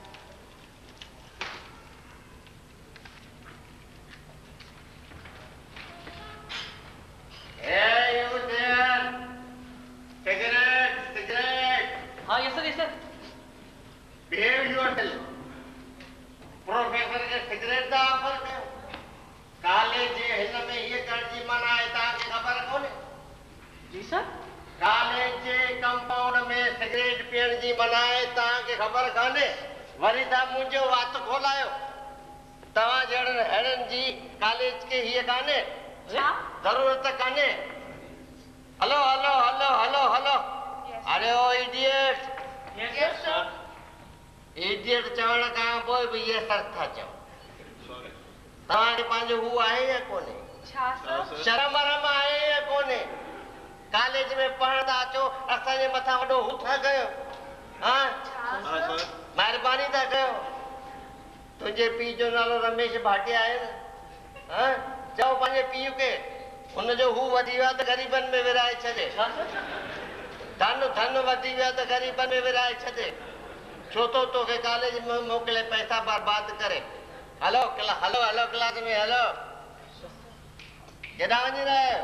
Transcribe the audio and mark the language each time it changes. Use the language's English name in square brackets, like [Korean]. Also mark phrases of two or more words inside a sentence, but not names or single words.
[Sindhi] सिगरेट [English] हाँ yes sir behave yourself [Sindhi] प्रोफेसर के सिगरेट दा ऑफर कयो कॉलेज जे हिन में ये करण जी मना आहे तव्हांखे ख़बर कोन्हे जी सर कॉलेज जे कंपाउंड में सिगरेट पीअण जी मना आहे तव्हांखे ख़बर कान्हे वरी तव्हां मुंहिंजो वात खोलायो तव्हां जहिड़नि अहिड़नि जी कॉलेज खे हीअ कान्हे ज़रूरत कान्हे हलो हलो हलो हलो हलो अरे ओ इडियट [English] yes sir [Sindhi] इडियट चवण खां पोइ बि इहे सर था चओ तव्हांखे पंहिंजो हू आहे या कोन्हे छा सर शर्म वरम आहे या कोन्हे कॉलेज में पढ़ण था अचो असांजे मथां वॾो हू था कयो हा महिरबानी था कयो तुंहिंजे पीउ जो नालो रमेश भाटिया आहे न हा चओ पंहिंजे पीउ खे हुनजो हू वधी वियो आहे त ग़रीबनि में विराए छॾे धन धन वधी वियो आहे त ग़रीबनि में विराए छॾे छो तो तोखे कॉलेज में मोकिले पैसा बर्बाद करे हलो हलो हलो क्लास में हलो केॾां वञी रहिया आहियो